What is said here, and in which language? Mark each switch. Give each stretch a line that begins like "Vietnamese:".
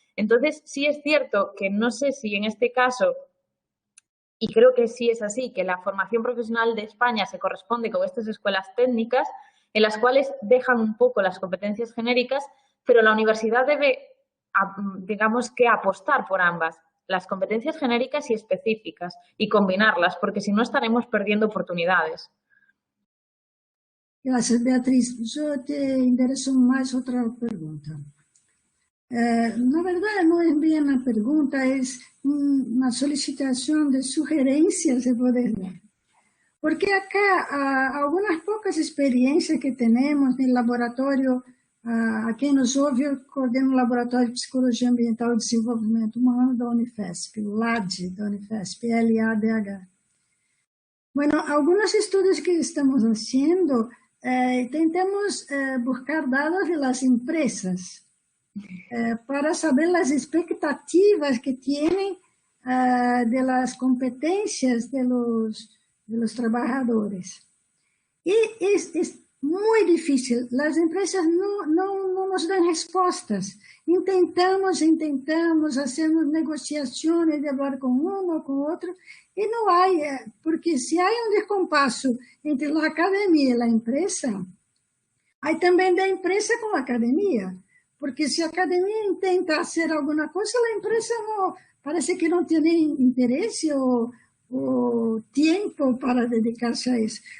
Spanish: Entonces, sí es cierto que no sé si en este caso, y creo que sí es así, que la formación profesional de España se corresponde con estas escuelas técnicas en las cuales dejan un poco las competencias genéricas, pero la universidad debe, digamos que, apostar por ambas, las competencias genéricas y específicas, y combinarlas, porque si no estaremos perdiendo oportunidades. Gracias, Beatriz. Yo te enderezo más otra pregunta.
Portuguese: Na verdade, não é bem uma pergunta, é uma solicitação de sugerências, se poder dizer. Porque acá, algumas poucas experiências que temos no laboratório, a quem nos ouve, eu coordeno o Laboratório de Psicologia Ambiental e Desenvolvimento Humano da Unifesp, o LADH da Unifesp, LADH.
Spanish: Bueno, algunos estudios que estamos haciendo, intentamos buscar dados de las empresas, para saber las expectativas que tienen de las competencias de los trabajadores. Y es muy difícil, las empresas no nos dan respuestas. Intentamos, hacemos negociaciones de hablar con uno, con otro, y no hay, porque si hay un descompaso entre la academia y la empresa, hay también de empresa con la academia.
Portuguese: Porque se a academia intenta fazer alguma coisa, a empresa não, parece que não tem interesse ou tempo para dedicar-se a isso.